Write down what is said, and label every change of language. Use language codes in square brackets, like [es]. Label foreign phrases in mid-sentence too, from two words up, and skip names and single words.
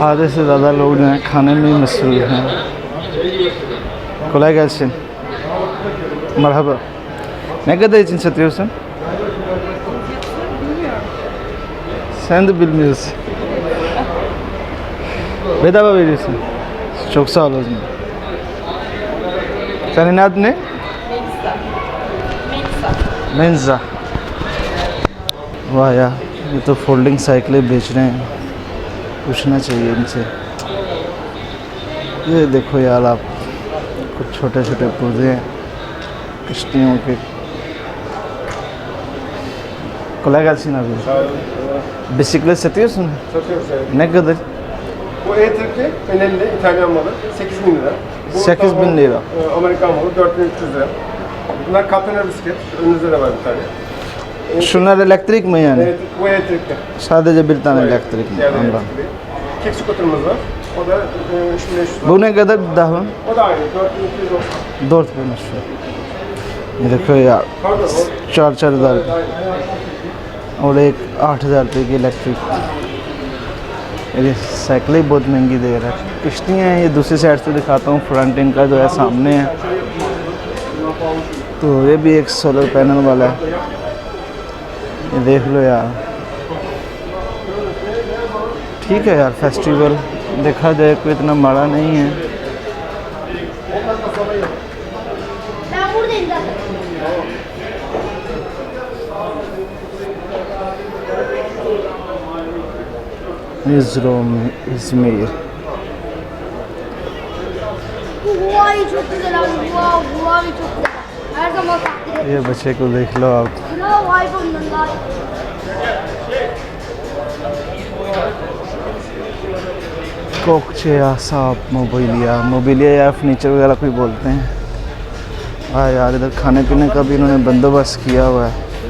[hi] आधे से ज़्यादा लोग जो हैं खाने में ही मसरूफ़ हैं। [tr] kolay gelsin. Merhaba. Ne kadar için satıyorsun? Sen de bilmiyorsun. Bedava veriyorsun. Çok sağ ol o zaman. Senin adın ne? Menza. [hi] वाह यार, ये तो फोल्डिंग साइकिलें बेच रहे हैं। पूछना चाहिए इनसे। ये देखो यार आप, कुछ छोटे छोटे पौधे हैं किश्तियों के। [tr] kolay gelsin abi. Bisiklet satıyorsun. Satıyoruz evet. Ne kadar? Bu E-Trik'li Benelli İtalyan malı 8.000 lira. Bu 8.000 lira. Amerikan malı 4.300 lira. Bunlar katlanır bisiklet. Önünüzde de var bir tane. Şunlar elektrik mi yani? Evet, bu E-Trik'li. Sadece bir tane elektrik mi? Diğer Anladım. elektrikli. [en] Kick scooter'ımız [tr] var. O da 3.500 lira. Bu ne kadar daha? O da aynı 4.290. 4 bin şu. [hi] ये देखो यार, [tr] Pardon o 4,000 aynı. [hi] और एक 8,000 रुपये की इलेक्ट्रिक। ये साइकिल ही बहुत महंगी दे रहा है। किश्तियाँ हैं, ये दूसरी साइड से दिखाता हूँ। फ्रंट इनका जो है सामने है, तो ये भी एक [en] solar panel [hi] वाला है। ये देख लो यार, ठीक है यार। फेस्टिवल देखा जाए कोई इतना माड़ा नहीं है। [tr] Ben buradayım zaten. İzmir। Bu Huawei çok güzel abi. Huawei çok güzel. Her zaman takdir ederim. [hi] ये बच्चे को देख लो आप। [tr] Bravo iPhone'dan daha iyi. [hi] कोकचे या साफ मोबिलिया या फर्नीचर वगैरह कोई बोलते हैं। हाँ यार, इधर खाने पीने का भी इन्होंने बंदोबस्त किया हुआ है।